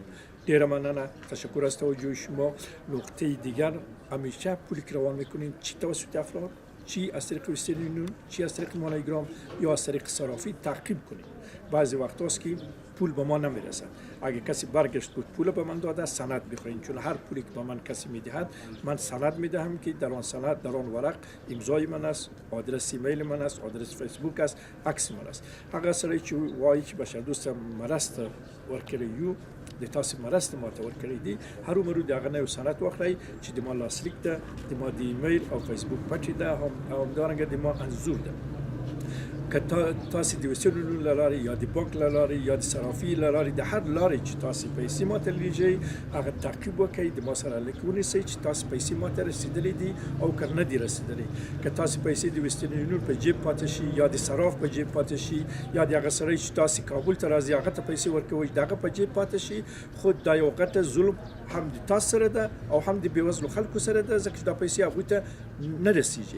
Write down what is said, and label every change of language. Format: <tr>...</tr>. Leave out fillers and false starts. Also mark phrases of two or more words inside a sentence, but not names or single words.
<fa>دیر ممنون، تشکر از توجه شما. نقطه دیگر، همیشه پولی که روان میکنیم چی توسط افراد، چی از طریق وسترن یونیون، چی از طریق مانیگرام یا از طریق صرافی تعقیب کنیم. بعضی وقت هست که پول به ما نمیرسد. اگه کسی برگشت بود پول به من داده، سند بخواین، چون هر پولی که به من کسی میدهد من سند میدهم که در آن سند، در آن ورق امضای من است، آدرس ایمیل من است، آدرس فیسبوک است، عکس من است.</fa> <ps>هغه سره چې وایي چې بشر دوست مرست ورکړی یو د تاسو مرست ماته ورکړی دی، هر عمر د هغه نه سند واخلئ چې د ما لاسلیک ده، د ما د ایمیل او فیسبوک پټی ده، او همدارنګه د ما انزور ده. که تاسې د وسیلو له لارې یا د بانک له لارې یا د صرافي له لارې د هر لارې چې تاسې پیسې ماته لیږئ هغه تعقیب وکړئ د ما سره لیک ونیسئ چې تاسې پیسې ماته رسېدلې دي او که نه دي رسېدلې که تاسې پیسې د ویسټرن یونین په جیب پاتې شي یا د صراف په جیب پاتې شي یا د هغه سړی چې تاسې کابل ته راځي هغه ته پیسې ورکوئ د هغه په جیب پاتې شي خو دا یو غټه ظلم هم د تاسو سره ده او هم د بېوزلو خلکو سره ده ځکه چې دا پیسې هغوی ته نه رسیږي.</ps>